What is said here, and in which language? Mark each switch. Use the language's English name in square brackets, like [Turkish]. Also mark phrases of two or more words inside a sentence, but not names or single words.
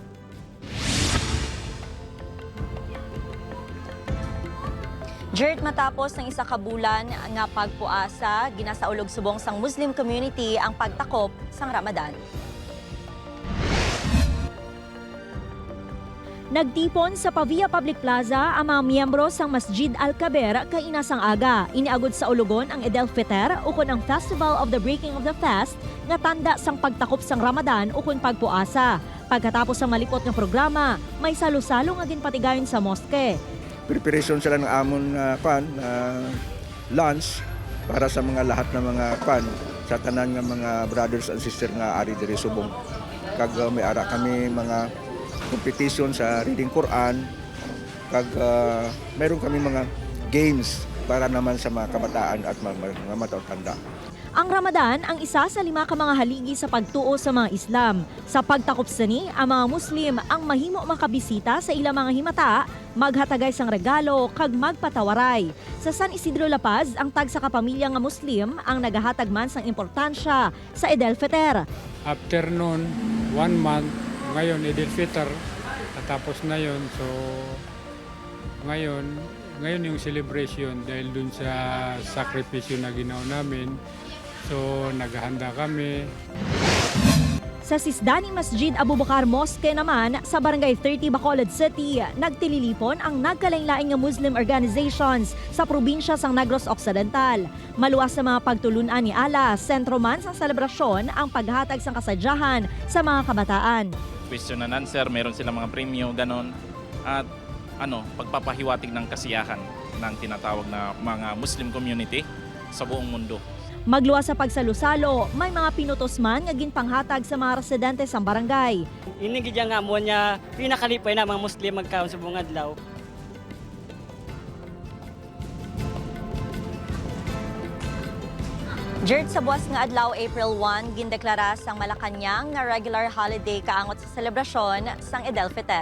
[Hiligaynon] Jert, matapos ng isa ka bulan nga pagpuasa, ginasaulog subong sang [English] Muslim community [Hiligaynon] ang pagtakop sang Ramadan. Nagtipon sa Pavia Public Plaza ang mga miyembro sang Masjid Al-Kabir kainasang aga. Iniagod sa ulugon ang Eid al-Fitr ukon ang [English] Festival of the Breaking of the Fast [Hiligaynon] nga tanda sang pagtakop sang Ramadan ukon pagpuasa. Pagkatapos sa malipot nga programa, may salo-salo nga ginpatigayon sa moske. Preparation sila ng amon lunch para sa mga lahat ng mga sa tanan nga mga [English] brothers and sisters [Hiligaynon] nga ari diri subong. Kag may ara kami mga competition sa [English] reading Quran, [Filipino] kag mayroon kami mga games para naman sa mga kabataan at mga matatanda. [Hiligaynon] Ang Ramadan ang isa sa 5 ka mga haligi sa pagtuo sa mga Islam. Sa pagtakop sani, ang mga Muslim ang mahimo makabisita sa ilang mga himata, maghatagay sang regalo kag magpatawaray. Sa San Isidro, La Paz, ang tag sa kapamilya nga Muslim ang nagahatag man sang importansya sa Eid al-Fitr. [Filipino] After noon, 1 month, ngayon Eid al-Fitr, tatapos na yon. So ngayon yung celebration dahil dun sa sakripisyo na ginawa namin. So, naghahanda kami. [Hiligaynon] Sa Sisdani Masjid Abu Bakar Mosque naman, sa Barangay 30 Bacolod City, nagtililipon ang nagkalain-lain nga [English] Muslim organizations [Hiligaynon] sa probinsya sang Negros Occidental. Maluwas sa mga pagtulunan ni Allah, sentro man sang selebrasyon ang paghatag sang kasadyahan sa mga kabataan. [English] Question and answer, [Filipino] meron silang mga premyo, ganon. At pagpapahiwatig ng kasiyahan ng tinatawag na mga [English] Muslim community [Filipino] sa buong mundo. [Hiligaynon] Magluwas sa pagsalusalo, may mga pinutos man nga ginpanghatag sa mga residente sa barangay. Inigidya nga mo niya pinakalipay na mga Muslim magkaon sa buong adlaw. Jert, sa buwas nga adlaw April 1, gindeklara sang Malacañang nga [English] regular holiday [Hiligaynon] kaangot sa selebrasyon sang Eid al-Fitr.